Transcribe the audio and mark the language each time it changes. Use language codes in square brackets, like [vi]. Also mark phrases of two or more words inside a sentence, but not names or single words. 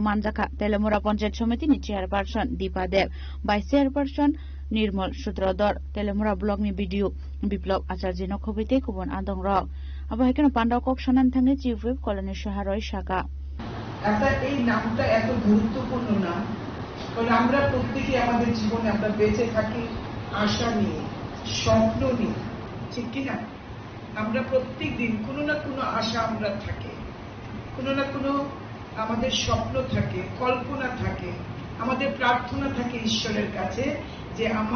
[trp] Manjaka, Telemura Panjat Committee ni Chairperson Deepa Dev, Vice Chairperson Nirmal Sutrador, Telemura Blog ni Video, Biplop Acharjino Kobite Kubon Adong Rock. Abahikan Panda Kok Shanan Tangi [en] Chief Whip [trp] Colin Shaharoi Shaka. [bn] একটা এই নামটা এত গুরুত্বপূর্ণ নাম কারণ আমরা প্রত্যেকই আমাদের জীবনে আমরা বেঁচে থাকি আশা নিয়ে স্বপ্ন নিয়ে ঠিক কিনা আমরা প্রত্যেক দিন কোনো না কোনো আশা আমরা থাকে কোনো না কোনো আমাদের স্বপ্ন থাকে কল্পনা থাকে আমাদের প্রার্থনা থাকে ঈশ্বরের কাছে যে আমার